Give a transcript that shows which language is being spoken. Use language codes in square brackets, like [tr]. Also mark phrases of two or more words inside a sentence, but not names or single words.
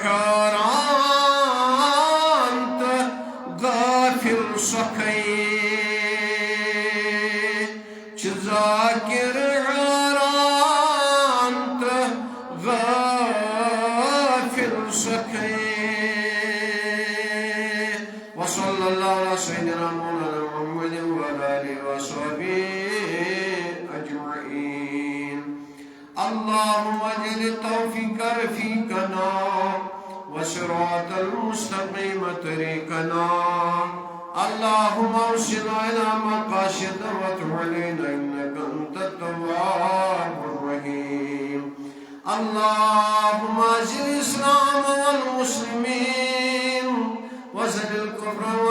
[ks] حیران تہٕ غافل سۄکھٕے چھِ ذاکر حیران تہٕ غافل سۄکھٕے [ar] وصلی اللہ علیہ سیدنا مولانا محمد وعلى آلہ وصحبہ اجمعین اللهم اجعل التوفيق رفيقنا وصراط المستقيم طريقنا اللهم اوصلنا الى مقاصد وتب علينا انك انت التواب الرحيم اللهم اعز الاسلام والمسلمين وذل الكفر